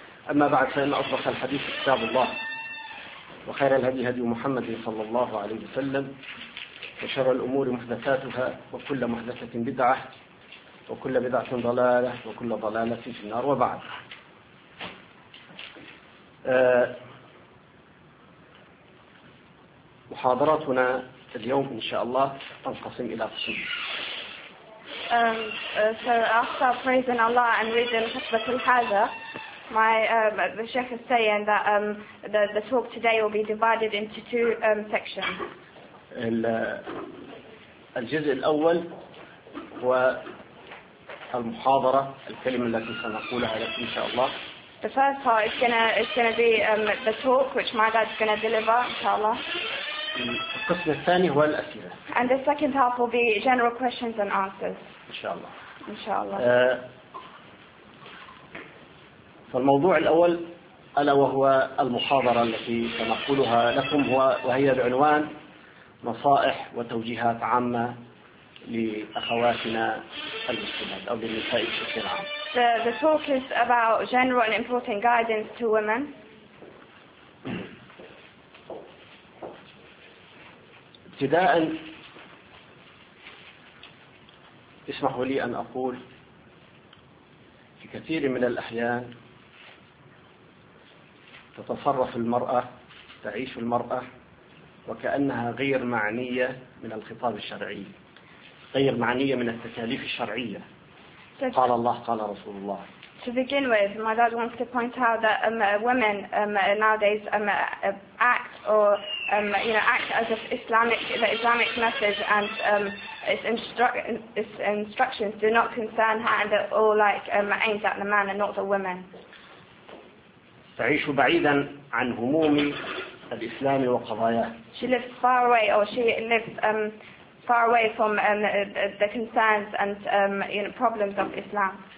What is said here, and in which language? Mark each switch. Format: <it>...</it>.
<ar>أما بعد، فإن أصدق الحديث كتاب الله، وخير الهدي هدي محمد صلى الله عليه وسلم، وشر الأمور محدثاتها، وكل محدثة بدعة، وكل بدعة ضلالة، وكل ضلالة في النار. وبعد، محاضراتنا اليوم إن شاء الله تنقسم إلى قسمين.</ar> <en>The sheikh is saying that the talk today will be divided into two sections.</en> <ar>الجزء الأول هو المحاضرة، الكلمة التي سنقولها إن شاء الله.</ar> <en>The first part is gonna be the talk which my dad's gonna deliver, inshallah.</en> <ar>القسم الثاني هو الأسئلة.</ar> <en>And the second half will be general questions and answers.</en> <ar>إن شاء الله. فالموضوع الأول ألا وهو المحاضرة التي سنقولها لكم، وهي بعنوان نصائح وتوجيهات عامة لأخواتنا المسلمات أو للنساء بشكل عام.</ar> <en>The talk is about general and important guidance to women.</en> <ar>ابتداء اسمحوا لي أن أقول، في كثير من الأحيان تتصرف المرأة، تعيش المرأة وكأنها غير معنية من الخطاب الشرعي، غير معنية من التكاليف الشرعية. قال الله، قال رسول الله.</ar> <en>To begin with, my dad wants to point out that women nowadays act as if the Islamic message and its instructions do not concern her, and they're all aimed at the man and not the woman.</en> <ar>تعيش بعيدا عن هموم الإسلام وقضاياه.</ar> <en>She lives far away, or she lives far away from the concerns and problems of Islam.</en>